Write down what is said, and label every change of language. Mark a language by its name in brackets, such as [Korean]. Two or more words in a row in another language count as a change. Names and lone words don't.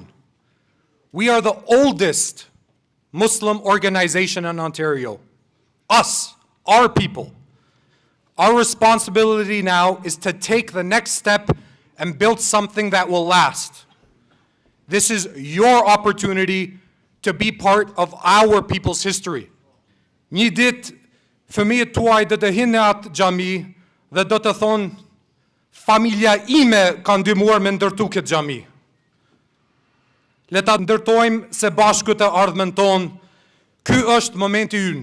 [English] We are the oldest Muslim organization in Ontario. Us, our people. Our responsibility now is to take the next step and build something that will last. This is your opportunity to be part of our people's history. [Albanian] Një ditë, fëmijët tuaj do të hinë në atë xhami dhe do të thonë, familja ime ka ndihmuar me ndërtu këtë xhami. Le ta ndërtojmë se bashku të ardhmen tonë. Ky është momenti ynë.